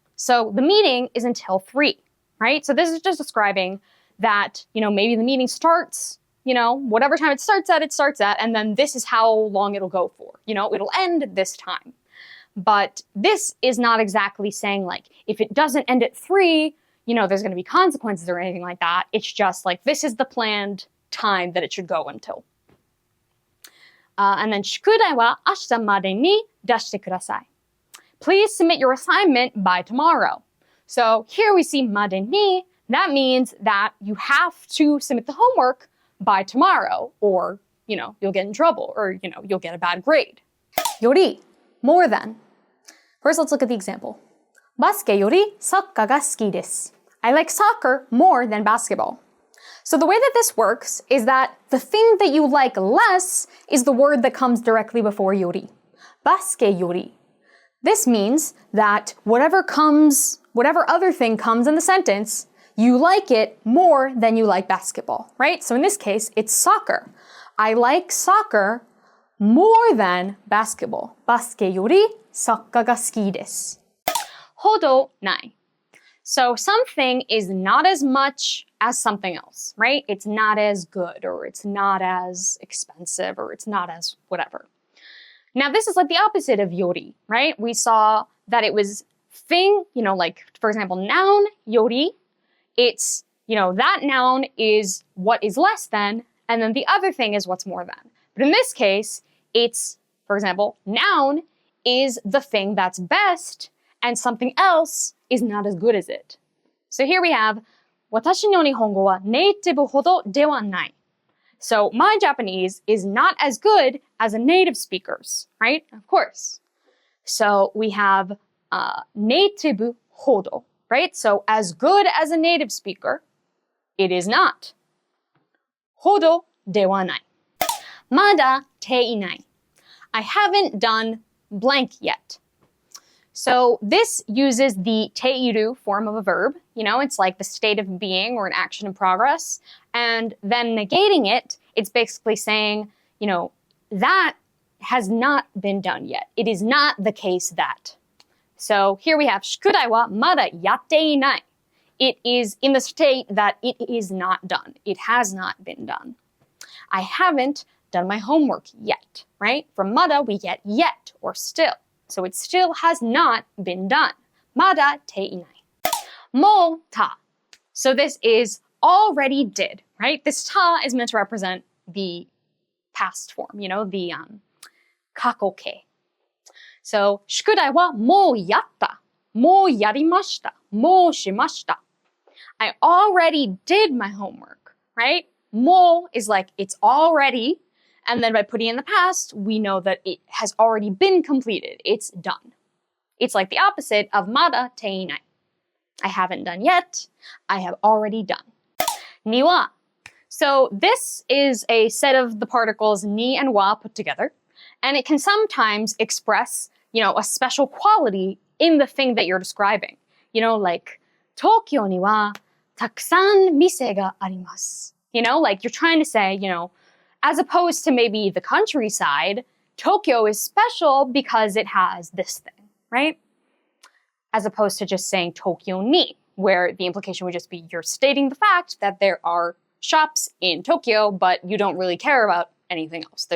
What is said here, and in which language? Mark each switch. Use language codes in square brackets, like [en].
[en] So the meeting is until 3, right? So this is just describing that, maybe the meeting starts, whatever time it starts at, and then this is how long it'll go for. It'll end this time. But this is not exactly saying, like, if it doesn't end at 3, there's going to be consequences or anything like that. It's just like, this is the planned time that it should go until. And then, [ja] 宿題は明日までに出してください. [en] Please submit your assignment by tomorrow. So here we see までに. That means that you have to submit the homework by tomorrow, or, you'll get in trouble, or, you'll get a bad grade. より, more than. First, let's look at the example. [ja] バスケよりサッカーが好きです. [en] I like soccer more than basketball. So the way that this works is that the thing that you like less is the word that comes directly before より. [ja] バスケより. [en] This means that whatever other thing comes in the sentence, you like it more than you like basketball, right? So in this case, it's soccer. I like soccer more than basketball. [ja] バスケよりサッカーが好きです. ほどない. [en] So something is not as much as something else, right? It's not as good, or it's not as expensive, or it's not as whatever. Now this is like the opposite of より, right? We saw that it was thing, like, for example, noun より. It's, that noun is what is less than, and then the other thing is what's more than. But in this case, it's, for example, noun is the thing that's best, and something else is not as good as it. So here we have, [ja] 私の日本語はネイティブほどではない. [en] So my Japanese is not as good as a native speaker's, right? Of course. So we have ネイティブほど, right? So as good as a native speaker, it is not. [ja] ほどではない. [en] まだていない. I haven't done blank yet. So this uses the teiru form of a verb. It's like the state of being or an action in progress. And then negating it, it's basically saying, that has not been done yet. It is not the case that. So here we have [ja] 宿題はまだやっていない. [en] It is in the state that it is not done. It has not been done. I haven't done my homework yet, right? From まだ we get yet or still. So it still has not been done. [ja] まだていない.もうた. [en] So this is already did, right? This ta is meant to represent the past form, the 過去形. [ja] So 宿題はもうやった. もうやりました.もうしました. [en] I already did my homework, right? も is like it's already. And then by putting in the past, we know that it has already been completed. It's done. It's like the opposite of まだていない. I haven't done yet. I have already done. には. So this is a set of the particles ni and wa put together. And it can sometimes express, a special quality in the thing that you're describing. [ja] Like, 東京にはたくさん店があります. [en] Like you're trying to say, as opposed to maybe the countryside, Tokyo is special because it has this thing, right? As opposed to just saying Tokyo ni, where the implication would just be you're stating the fact that there are shops in Tokyo, but you don't really care about anything else.